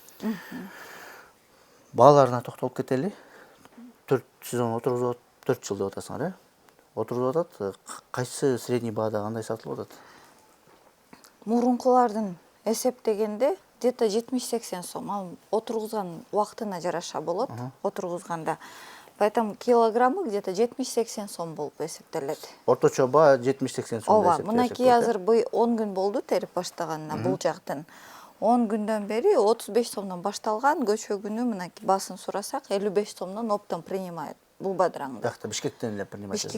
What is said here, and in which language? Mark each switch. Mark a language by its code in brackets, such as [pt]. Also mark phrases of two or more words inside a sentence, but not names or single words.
[ky] Бааларына токтолуп кетели. 4 сезон отургузуп, 4 жыл деп атасыңар, э? Отургузуп атат. Кайсы средний баада кандай сатылып атат? Мурункулардын эсептегенде где-то 70-80 сом. Ал отургузган убактына жараша болот, отургузганда. [ru] Поэтому килограммы где-то [ky] 70-80 сом болуп эсептелет. Орточо баа 70-80 сом Ооба, мынакей азыр 10 күн болду терип баштаганына бул жактын. 10 күндөн бери 35 сомдон башталган, көчөгүнү мынакей баасын сурасак 55 сомдон [ru] оптом принимает [ky] бул бадыраңды. Биякта Бишкектен эле принимать жасайт.